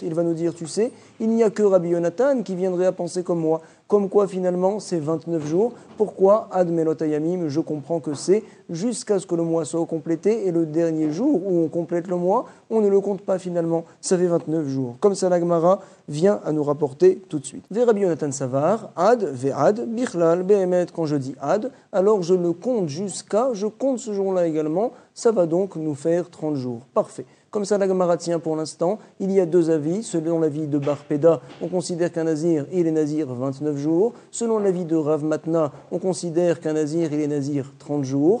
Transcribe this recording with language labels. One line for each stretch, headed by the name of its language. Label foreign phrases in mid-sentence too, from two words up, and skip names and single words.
French: Il va nous dire, tu sais, il n'y a que Rabbi Yonatan qui viendrait à penser comme moi. Comme quoi, finalement, c'est 29 jours. Pourquoi
Hebrew: עד מלאות הימים?
French: Je comprends que c'est jusqu'à ce que le mois soit complété, et le dernier jour où on complète le mois, on ne le compte pas finalement. Ça fait 29 jours. Comme ça, la Gemara vient à nous rapporter tout de suite.
Hebrew: ורבי יונתן סבר, עד, ועד, בכלל, בהמת.
French: Quand je dis ad, alors je le compte jusqu'à, je compte ce jour-là également. Ça va donc nous faire 30 jours. Parfait. Comme ça, la Gemara tient pour l'instant. Il y a deux avis. Selon l'avis de Barpeda, on considère qu'un Nazir, il est Nazir 29 jours. Selon l'avis de Rav Matna, on considère qu'un Nazir, il est Nazir 30 jours.